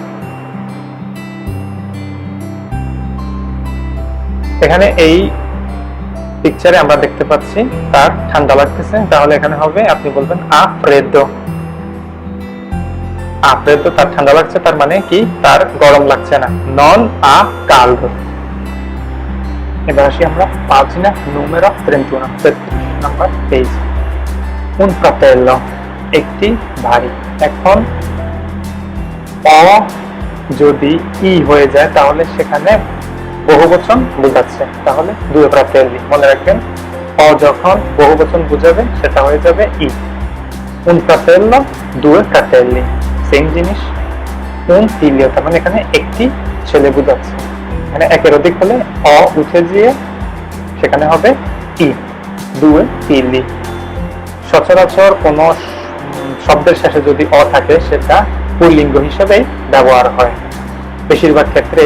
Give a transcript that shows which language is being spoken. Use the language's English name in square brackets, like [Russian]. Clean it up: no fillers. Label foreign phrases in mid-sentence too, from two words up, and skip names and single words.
[Bangla] এখানে এই পিকচারে আমরা দেখতে পাচ্ছি তার ঠান্ডা লাগতেছে, তাহলে এখানে হবে আপনি বলবেন [Italian] ha freddo, ha freddo [Bangla] তার ঠান্ডা লাগছে, তার মানে কি তার গরম লাগছে না। [Italian] non ha caldo. [Bangla] এবার আসি আমরা [Italian] pagina numero 31, [Bangla] 33 নাম্বার পেজ। [Italian] un fratello, [Bangla] একটি ভাই। এখন অ যদি ই হয়ে যায় তাহলে সেখানে বহুবচন বোঝাচ্ছে, তাহলে [Italian] due fratelli, [Bangla] মনে রাখবেন অ যখন বহুবচন বোঝাবে সেটা হয়ে যাবে ই। [Italian] un fratello, due fratelli, [Bangla] সেম জিনিস। [Italian] un figlio, [Bangla] তার মানে এখানে একটি ছেলে বোঝাচ্ছে। মানে একের অধিক হলে অ উঠে গিয়ে সেখানে হবে ই, [Italian] due figli. [Bangla] সচরাচর কোন শব্দের শেষে যদি অ থাকে সেটা পুল্লিঙ্গ হিসেবে ব্যবহার হয় বেশিরভাগ ক্ষেত্রে।